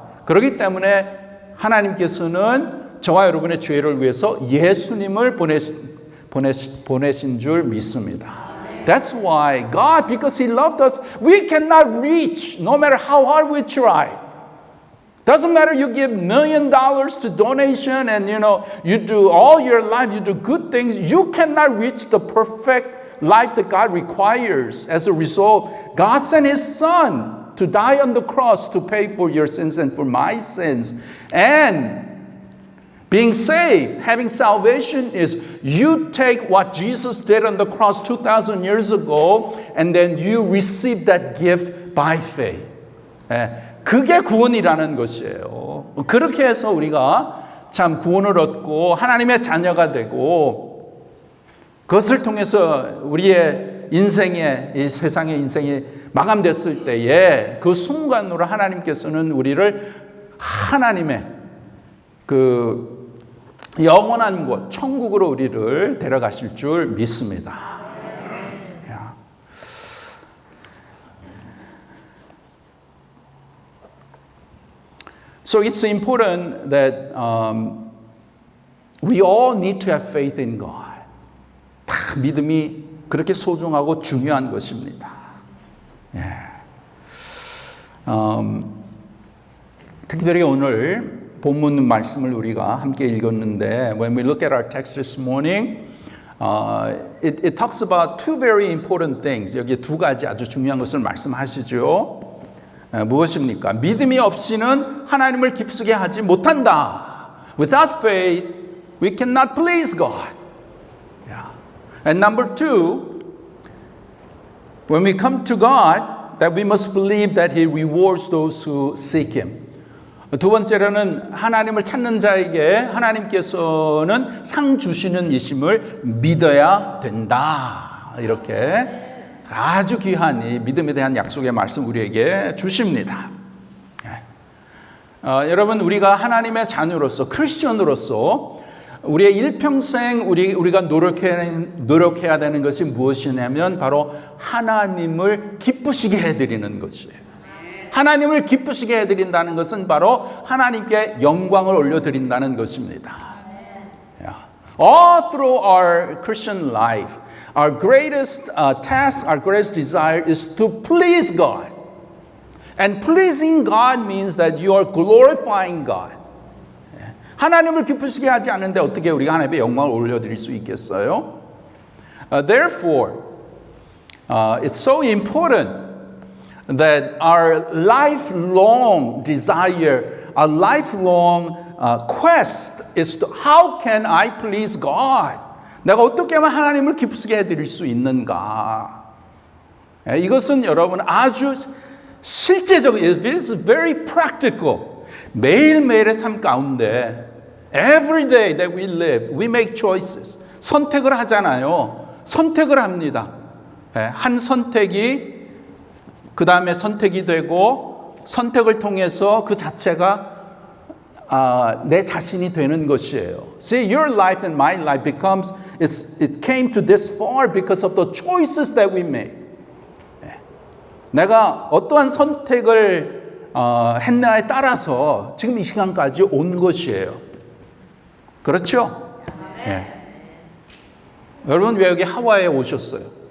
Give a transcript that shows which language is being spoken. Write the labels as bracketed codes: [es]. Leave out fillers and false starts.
[ko] 그렇기 때문에 하나님께서는 저와 여러분의 죄를 위해서 예수님을 보내신 줄 믿습니다. [en] That's why God, because He loved us, we cannot reach no matter how hard we try. Doesn't matter you give $1 million to donation and you do all your life, you do good things, you cannot reach the perfect life that God requires. As a result, God sent His Son to die on the cross to pay for your sins and for my sins. And being saved, having salvation is you take what Jesus did on the cross 2,000 years ago and then you receive that gift by faith. [ko] 그게 구원이라는 것이에요. 그렇게 해서 우리가 참 구원을 얻고 하나님의 자녀가 되고 그것을 통해서 우리의 인생의 이 세상의 인생이 마감됐을 때에 그 순간으로 하나님께서는 우리를 하나님의 그 영원한 곳 천국으로 우리를 데려가실 줄 믿습니다. [en] So it's important that we all need to have faith in God. [ko] 다 믿음이 그렇게 소중하고 중요한 것입니다. 특별히 오늘 본문 말씀을 우리가 함께 읽었는데 [en] when we look at our text this morning, it talks about two very important things. [ko] 여기 두 가지 아주 중요한 것을 말씀하시죠. 무엇입니까? 믿음이 없이는 하나님을 기쁘시게 하지 못한다. [en] Without faith, we cannot please God. And number two, when we come to God, that we must believe that He rewards those who seek Him. [ko] 두 번째로는 하나님을 찾는 자에게 하나님께서는 상 주시는 이심을 믿어야 된다. 이렇게 아주 귀한 이 믿음에 대한 약속의 말씀 우리에게 주십니다. 여러분 우리가 하나님의 자녀로서 크리스천으로서 우리의 일평생 우리가 노력해야 되는 것이 무엇이냐면 바로 하나님을 기쁘시게 해드리는 것이에요. 하나님을 기쁘시게 해드린다는 것은 바로 하나님께 영광을 올려드린다는 것입니다. [en] All through our Christian life, our greatest task, our greatest desire is to please God. And pleasing God means that you are glorifying God. [ko] 하나님을 기쁘시게 하지 않는데 어떻게 우리가 하나님의 영광을 올려드릴 수 있겠어요? [en] Therefore, it's so important that our lifelong desire, our lifelong quest is to how can I please God? [ko] 내가 어떻게 하면 하나님을 기쁘시게 해드릴 수 있는가? 이것은 여러분 아주 실제적인, [en] it is very practical. [ko] 매일매일의 삶 가운데 [en] every day that we live, we make choices. [ko] 선택을 하잖아요. 선택을 합니다. 한 선택이 그 다음에 선택이 되고 선택을 통해서 그 자체가 내 자신이 되는 것이에요. [en] See, your life and my life becomes, it came to this far because of the choices that we made. [ko] 내가 어떠한 선택을 했냐에 따라서 지금 이 시간까지 온 것이에요. 그렇죠? 여러분 왜 여기 하와이에 오셨어요?